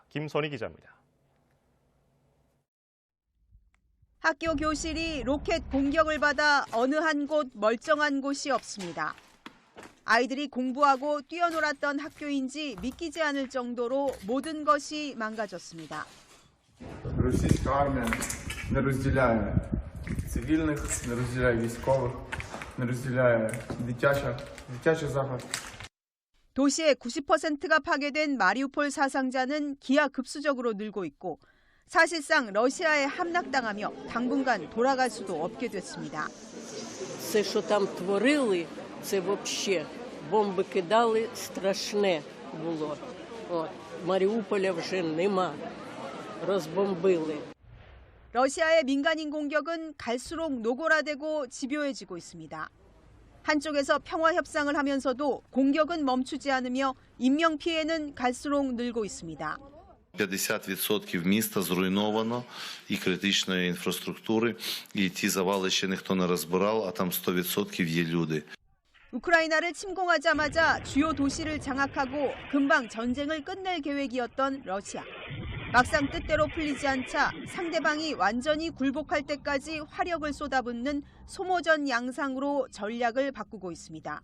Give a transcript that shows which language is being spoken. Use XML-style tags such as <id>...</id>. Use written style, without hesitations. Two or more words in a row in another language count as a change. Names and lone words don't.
<ko>김선희 기자입니다. 학교 교실이 로켓 공격을 받아 어느 한 곳 멀쩡한 곳이 없습니다. 아이들이 공부하고 뛰어놀았던 학교인지 믿기지 않을 정도로 모든 것이 망가졌습니다.</ko> <uk>Російська армія не розділяє цивільних, не розділяє військових, не розділяє дитячий заклад.</uk> <ko>도시의 90%가 파괴된 마리우폴 사상자는 기하급수적으로 늘고 있고 사실상 러시아에 함락당하며 당분간 돌아갈 수도 없게 됐습니다.</ko> <uk>Все, що там творили, це взагалі бомби кидали, страшне було. Маріуполя вже нема. розбомбили.</uk> <ko>러시아의 민간인 공격은 갈수록 노골화되고 집요해지고 있습니다. 한쪽에서 평화 협상을 하면서도 공격은 멈추지 않으며 인명 피해는 갈수록 늘고 있습니다.</ko> <uk>50% міста зруйновано, і критичної інфраструктури, і ті завали ще ніхто не розбирав, а там 100% є люди.</uk> <ko>우크라이나를 침공하자마자 주요 도시를 장악하고 금방 전쟁을 끝낼 계획이었던 러시아. 막상 뜻대로 풀리지 않자 상대방이 완전히 굴복할 때까지 화력을 쏟아붓는 소모전 양상으로 전략을 바꾸고 있습니다.</ko>